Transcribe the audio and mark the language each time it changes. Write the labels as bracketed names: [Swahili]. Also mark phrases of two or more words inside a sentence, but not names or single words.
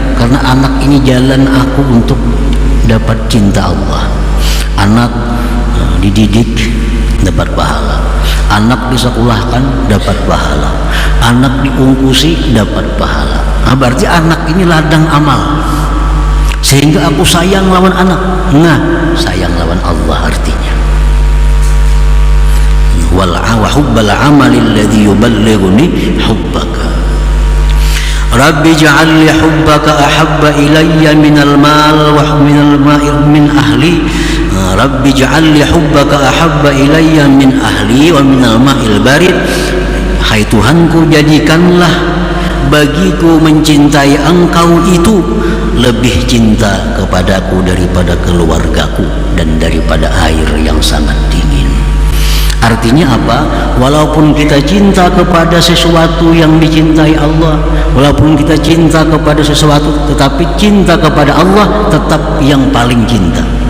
[Indonesian] Karena anak ini jalan aku untuk dapat cinta Allah. Anak dididik dapat pahala, anak disekolahkan dapat pahala, anak diungkusi dapat pahala. Nah, berarti anak ini ladang amal, sehingga aku sayang lawan anak. Nah, sayang lawan Allah artinya [Arabic] وحب العمل الذي يبلغني حبك رب اجعل لي حبك أحب إلي من المال ومن أهلي. رب اجعل لي حبك أحب إلي من أهلي ومن الماء البارد. [Indonesian] Hai Tuhanku, jadikanlah bagiku mencintai Engkau itu lebih cinta kepadaku daripada keluargaku dan daripada air yang sangat dingin. Artinya apa? Walaupun kita cinta kepada sesuatu yang dicintai Allah, walaupun kita cinta kepada sesuatu, tetapi cinta kepada Allah tetap yang paling cinta.